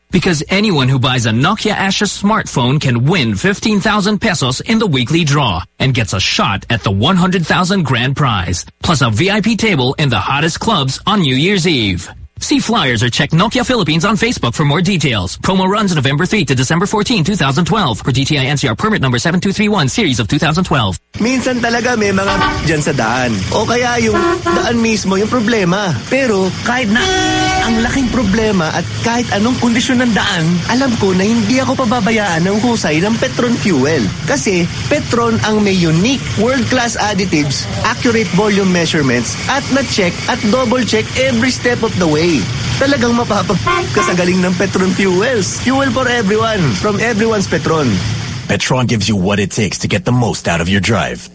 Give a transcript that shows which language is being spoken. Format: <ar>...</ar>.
<en>Because anyone who buys a Nokia Asha smartphone can win 15,000 pesos in the weekly draw and gets a shot at the 100,000 grand prize, plus a VIP table in the hottest clubs on New Year's Eve. See flyers or check Nokia Philippines on Facebook for more details. Promo runs November 3 to December 14, 2012 for DTI NCR permit number 7231 series of 2012.</en> <tl>Minsan talaga may mga dyan sa daan. O kaya yung daan mismo yung problema. Pero kahit na ang laking problema at kahit anong kondisyon ng daan, alam ko na hindi ako pababayaan ng husay ng Petron Fuel. Kasi Petron ang may</tl> <en>unique world-class additives, accurate volume measurements, at na-check at double-check every step of the way.</en> <tl>Talagang mapapagkasagaling ng Petron Fuels.</tl> <en>Fuel for everyone. From everyone's Petron. Petron gives you what it takes to get the most out of your drive.</en>